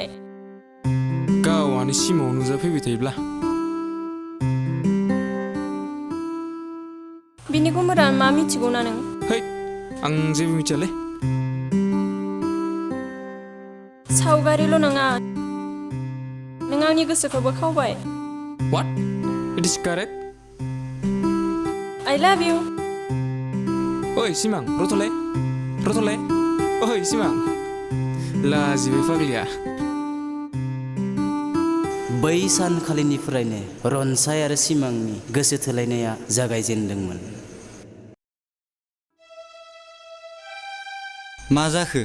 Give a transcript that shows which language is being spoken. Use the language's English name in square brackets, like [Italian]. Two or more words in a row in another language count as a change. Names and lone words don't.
[Bodo] गावआनो सिमाङाव नुजाफैबाय थायोब्ला बिनि गुमुरा मा मिथिगौना नों है आं जेबो मिथियालै सावगारिल' नङा नों आंनि गोसोखौबो खावबाय [English] What? It is correct? I love you [Bodo] ओइ सिमां रथ'लाय ओइ सिमां लाजिबाय फाग्लिया बै सानखालिनिफ्रायनो रनसाय आरो सिमांनि गोसो थोलायनाया जागायजेनदोंमोन। मा जाखो?